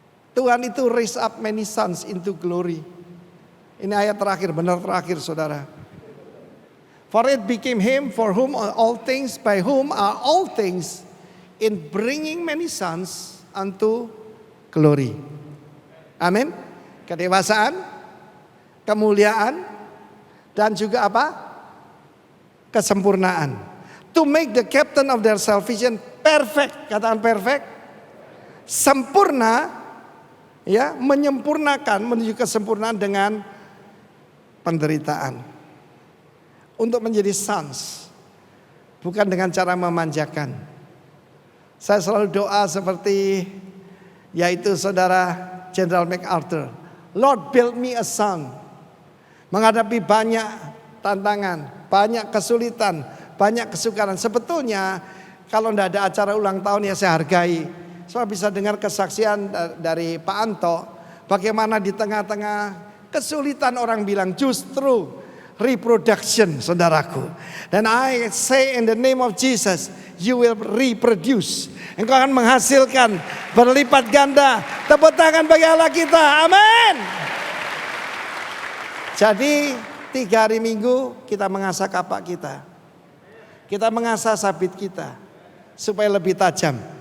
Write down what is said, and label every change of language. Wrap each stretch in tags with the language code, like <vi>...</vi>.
<id>Tuhan itu</id> <en>raise up many sons into glory.</en> <id>Ini ayat terakhir, benar terakhir saudara.</id> <en>For it became him for whom are all things, by whom are all things, in bringing many sons unto glory.</en> <id>Amin. Kedewasaan, kemuliaan, dan juga apa? Kesempurnaan.</id> <en>To make the captain of their salvation perfect.</en> <id>Katakan perfect. Sempurna. Ya, menyempurnakan menuju kesempurnaan dengan penderitaan. Untuk menjadi sons. Bukan dengan cara memanjakan. Saya selalu doa seperti yaitu saudara Jenderal MacArthur.</id> <en>Lord build me a son.</en> <id>Menghadapi banyak tantangan, banyak kesulitan, banyak kesukaran. Sebetulnya kalau tidak ada acara ulang tahun ya saya hargai. Saya bisa dengar kesaksian dari Pak Anto. Bagaimana di tengah-tengah kesulitan orang bilang justru reproduction saudaraku.</id> <en>Dan I say in the name of Jesus, you will reproduce.</en> <id>Engkau akan menghasilkan berlipat ganda. Tepuk tangan bagi Allah kita. Amin. Jadi 3 hari minggu kita mengasah kapak kita. Kita mengasah sabit kita. Supaya lebih tajam.</id>